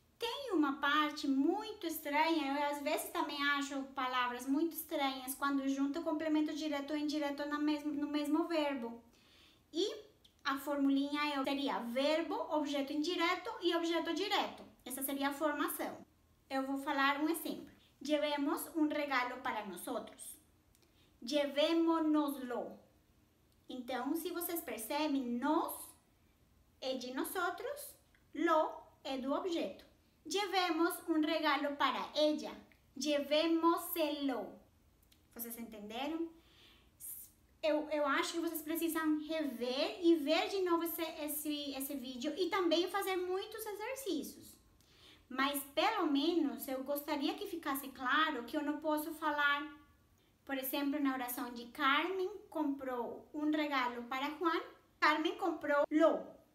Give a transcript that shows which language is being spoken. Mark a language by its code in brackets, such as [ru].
[pt] Tem uma parte muito estranha, eu às vezes também acho palavras muito estranhas quando junta o complemento direto ou indireto no mesmo verbo. E a formulinha seria verbo, objeto indireto e objeto direto. Essa seria a formação. Eu vou falar um exemplo. [es] Llevemos un regalo para nosotros. Llevémonoslo. [pt] Então, se vocês percebem, nos é de nosotros, lo é do objeto. [es] Llevemos un regalo para ella. Llevémoselo. [pt] Vocês entenderam? Eu acho que vocês precisam rever e ver de novo esse vídeo e também fazer muitos exercícios. Mas pelo menos eu gostaria que ficasse claro que eu não posso falar, por exemplo, na oração de Carmen comprou um regalo para Juan, Carmen comprou-lo.